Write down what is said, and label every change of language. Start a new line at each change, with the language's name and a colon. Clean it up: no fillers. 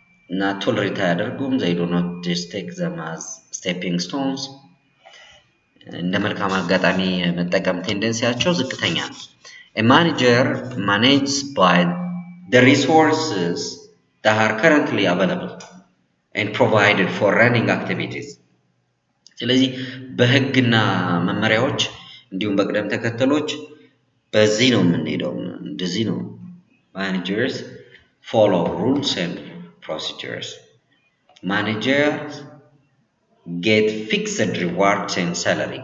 English: Not tolerate
Amharic: አያደርጉም.
English: They do not just take them as stepping stones.
Amharic: እንደ መልካም አጋጣሚ መጠቀም ቴንደንሲያቸው ዝቅተኛ ነው።
English: A manager manages by the resources that are currently available and provided for running activities.
Amharic: ስለዚህ በህግና መመሪያዎች እንዲሁም በቅደም ተከተሎች በዚህ ነው የምንሄደው። እንደዚህ ነው
English: managers follow rules and procedures. Managers get fixed rewards and salary.